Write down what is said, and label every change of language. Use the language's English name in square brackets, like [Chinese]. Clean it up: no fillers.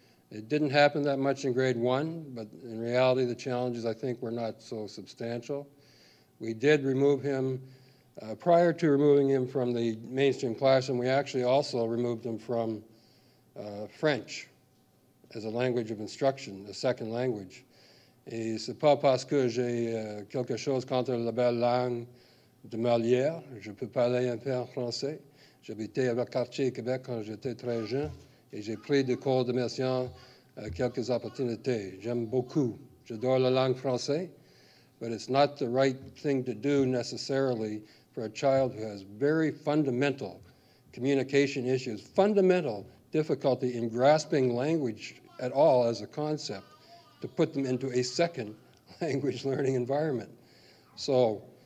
[English] It didn't happen that much in grade 1, but in reality the challenges, I think, were not so substantial. We did remove him. Prior to removing him from the mainstream classroom, we actually also removed him from French as a language of instruction, a second language. [French] Et c'est pas parce que j'ai quelque chose contre la belle langue de Molière, je peux parler un peu en français. J'habitais à le quartier Québec quand j'étais très jeune et j'ai pris des cours d'immersion à quelques opportunités. J'aime beaucoup. J'adore la langue française, [English] but it's not the right thing to do necessarily for a child who has very fundamental communication issues, fundamental difficulty in grasping language at all as a concept, to put them into a second language learning environment. So